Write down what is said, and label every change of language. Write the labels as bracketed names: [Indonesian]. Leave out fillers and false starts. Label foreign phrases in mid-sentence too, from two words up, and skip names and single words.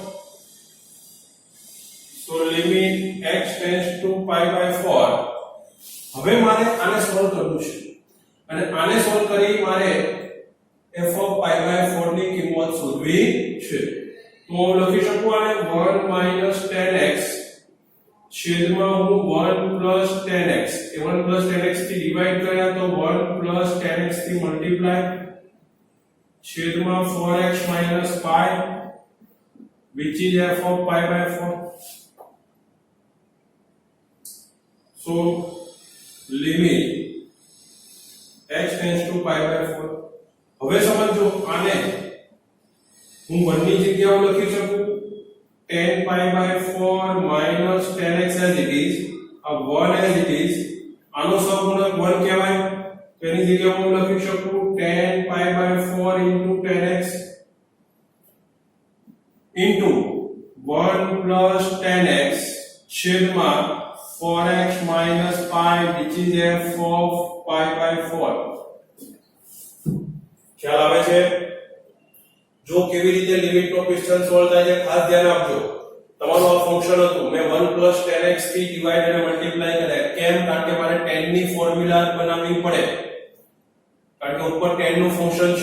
[English] So limit x tends to pi by 4. [Gujarati] હવે મારે આને સોલ્વ કરવું છે અને આને સોલ્વ કરી મારે [English] f of pi by 4 [Gujarati] ની કિંમત શોધવી છે. તો હું લખી શકું આને [English] 1 minus 10x [Gujarati] છેદમાં હું [English] 1 plus 10x [Gujarati] એ [English] 1 plus 10x [Gujarati] થી ડિવાઈડ કર્યા તો [English] 1 plus 10x [Gujarati] થી મલ્ટીપ્લાય છેદમાં [English] 4x minus pi which is f of pi by 4. So limit x tends to pi by 4. [Gujarati] હવે સમજો આને હું 1 ની જગ્યાએ લખી શકું [English] 10 pi by 4 minus 10x as it is, 1 as it is, [Gujarati] આનો સહગુણક 1 કહેવાય તો એની જગ્યાએ હું લખી શકું [English] 10 pi by 4 into 10x into 1 plus 10x [Gujarati] છેદમાં [English] 4x minus pi which is f of pi by 4. [Gujarati] ખ્યાલ આવે છે? જો કેવી રીતે લિમિટ નો ક્વેશ્ચન સોલ્વ થાય છે ખાસ ધ્યાન આપજો. તમારું આ ફંક્શન હતું મેં [English] 1 plus 10x [Gujarati] થી ડિવાઈડ અને મલ્ટીપ્લાય કર્યા કેમ? કારણ કે મારે 10 ની ફોર્મ્યુલા બનાવવી પડે કારણ કે ઉપર 10 નું ફંક્શન છે.